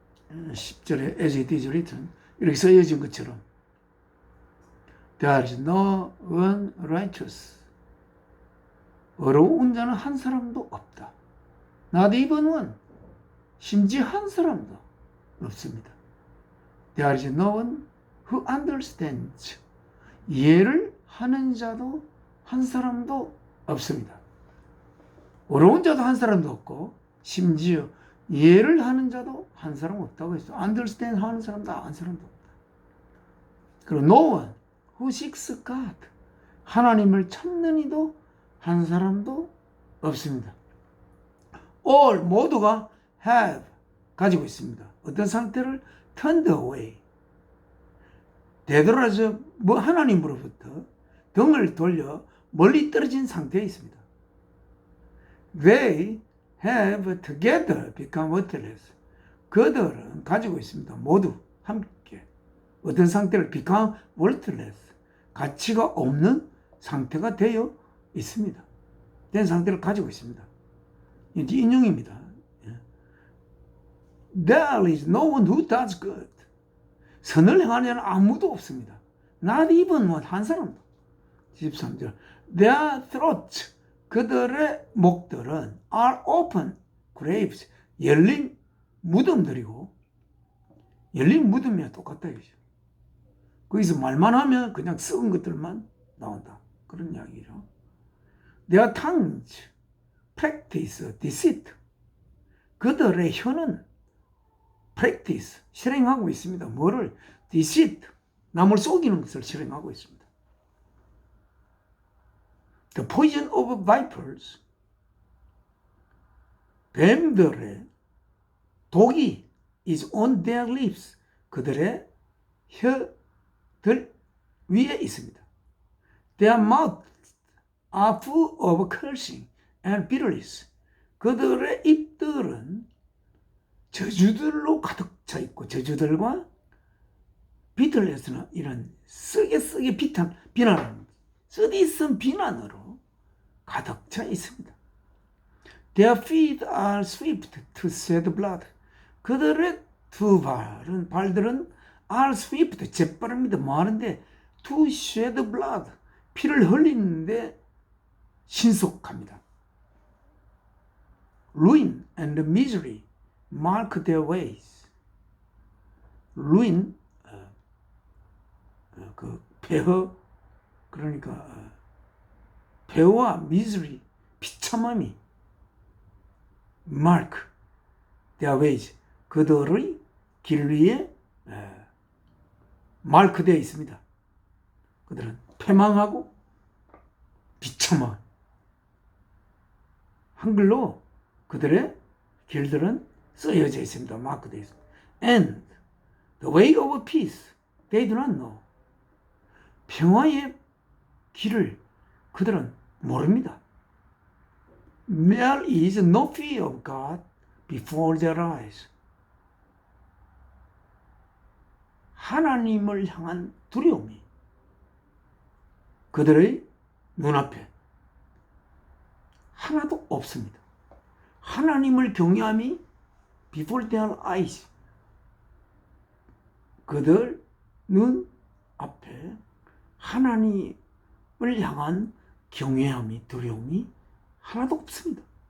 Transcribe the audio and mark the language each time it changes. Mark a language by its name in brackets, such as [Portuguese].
[English] 10절에 as it is written [Korean] 이렇게 써여진 것처럼 [English] There is no one righteous. [Korean] 어려운 자는 한 사람도 없다. [English] Not even one. [Korean] 심지어 한 사람도 없습니다. [English] There is no one who understands. [Korean] 이해를 하는 자도 한 사람도 없습니다. 어려운 자도 한 사람도 없고 심지어 이해를 하는 자도 한 사람 없다고 했어요. [English] understand [Korean] 하는 사람도 한 사람도 없다. 그리고 [English] no one who seeks God. [Korean] 하나님을 찾는 이도 한 사람도 없습니다. [English] all [Korean] 모두가 [English] have [Korean] 가지고 있습니다. 어떤 상태를 [English] turned away [Korean] 되돌아서 하나님으로부터 등을 돌려 멀리 떨어진 상태에 있습니다. [English] They have together become worthless. [Korean] 그들은 가지고 있습니다. 모두 함께 어떤 상태를 [English] become worthless [Korean] 가치가 없는 상태가 되어 있습니다. 된 상태를 가지고 있습니다. 이제 인용입니다. [English] There is no one who does good. [Korean] 선을 행하는 아무도 없습니다. [English] Not even [Korean] 한 사람도. 13절. [English] Their throats, [Korean] 그들의 목들은 [English] are open graves, [Korean] 열린 무덤들이고, 열린 무덤이야 똑같다 이거죠. 거기서 말만 하면 그냥 썩은 것들만 나온다. 그런 이야기죠. [English] Their tongues practice deceit. [Korean] 그들의 혀는 [English] practice, [Korean] 실행하고 있습니다. 뭐를? [English] deceit, [Korean] 남을 속이는 것을 실행하고 있습니다. [English] The poison of vipers, [Korean] 뱀들의 독이 [English] is on their lips, [Korean] 그들의 혀들 위에 있습니다. [English] Their mouths are full of cursing and bitterness, [Korean] 그들의 입들은 저주들로 가득 차 있고, 저주들과 비틀레스나 이런 쓰게 비난하는 쓰디쓴 비난으로 가득 차 있습니다. [English] Their feet are swift to shed blood. [Korean] 그들의 두 발들은 [English] are swift, [Korean] 재빠릅니다. 뭐 하는데? [English] To shed blood, [Korean] 피를 흘리는데 신속합니다. [English] Ruin and misery mark their ways. ruin, [Korean] 그 폐허, 그러니까 폐허와 [English] misery, [Korean] 비참함이 [English] mark their ways, [Korean] 그들의 길 위에 마크되어 있습니다. 그들은 패망하고 비참한, 한글로 그들의 길들은 쓰여져 있습니다. 마크되어 있습니다. [English] And the way of peace they do not know. [Korean] 평화의 길을 그들은 모릅니다. [English] There is no fear of God before their eyes. [Korean] 하나님을 향한 두려움이 그들의 눈앞에 하나도 없습니다. 하나님을 경외함이 [English] before their eyes, [Korean] 그들 눈 앞에 하나님을 향한 경외함이, 두려움이 하나도 없습니다.